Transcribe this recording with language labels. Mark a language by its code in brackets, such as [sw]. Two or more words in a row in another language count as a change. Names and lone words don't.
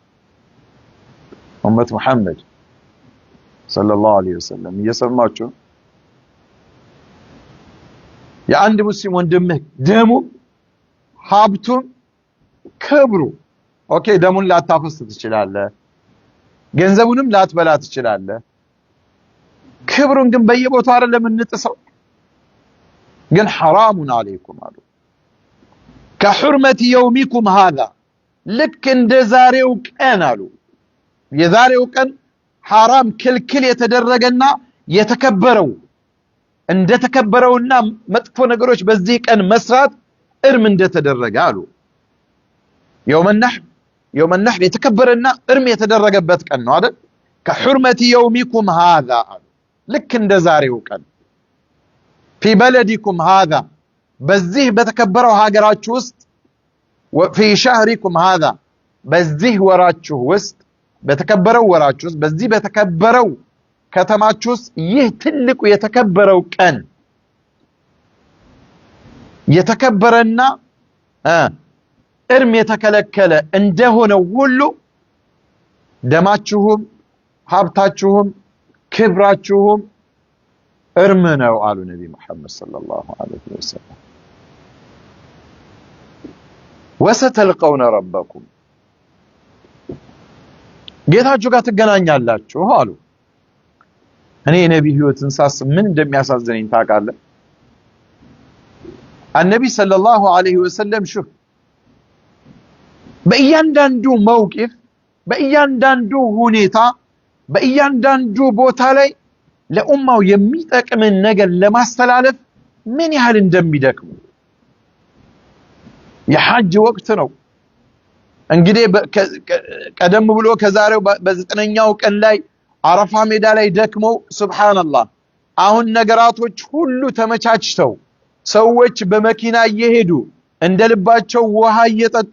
[ar] أمة محمد صلى الله عليه وسلم [am] እየሰማችሁ የአንድ ሙስሊም ወንድምህ ደሙ ሀብቱም ክብሩ ኦኬ ደሙን ላታፈስ ትችላለህ ገንዘቡንም ላትበላ ትችላለህ ክብሩን ግን በየቦታው አይደለም እንጥሰው ግን [ar] حرام عليكم [am] አሉ [ar] كحرمة يومكم هذا [am] ልክ እንደ ዛሬው ቀን አሉ የዛሬው ቀን حرام ክልክል የተደረገና የተከበረው እንደተከበረውና መጥፎ ነገሮች በዚህ ቀን መስራት እርም እንደተደረገ አሉ [ar] يوم النحر [am] የተከበረና እርም የተደረገበት ቀን ነው አይደል [ar] كحرمة يومكم هذا [am] ልክ እንደ ዛሬው ቀን [ar] في بلدكم هذا [am] በዚህ በተከበረው ሀገራችሁ ውስጥ [ar] وفي شهركم هذا [am] በዚህ ወራችሁ ውስጥ በተከበረው ወራችሁ ውስጥ በዚህ በተከበረው ከተማችሁ ውስጥ ይህ ትልቁ የተከበረው ቀን የተከበረና እርም የተከለከለ እንደሆነ ሁሉ ደማችሁም ሀብታችሁም ክብራችሁም እርም ነው አሉ ነብይ መሐመድ [ar] صلى الله عليه وسلم وستلقون ربكم [am] ጌታችሁ ጋር ትገናኛላችሁ አሉ እኔ ነብይ ህይወትን ሳስብ ምን እንደሚያሳዝነኝ ታውቃለህ [ar] النبي صلى الله عليه وسلم شوف [am] በእያንዳንዱ መውቂፍ በእያንዳንዱ ሁኔታ በእያንዳንዱ ቦታ ላይ ለኡማው የሚጠቅምን ነገር ለማስተላለፍ ምን ያህል እንደሚደክሙ የሐጅ ወቅት ነው እንግዲህ ቀደም ብሎ ከዛሬው በ9ኛው ቀን ላይ አረፋ ሜዳ ላይ ደክመው ሱብሃንአላህ አሁን ነገራቶች ሁሉ ተመቻችተው ሰዎች በመኪና እየሄዱ እንደልባቸው ውሃ እየጠጡ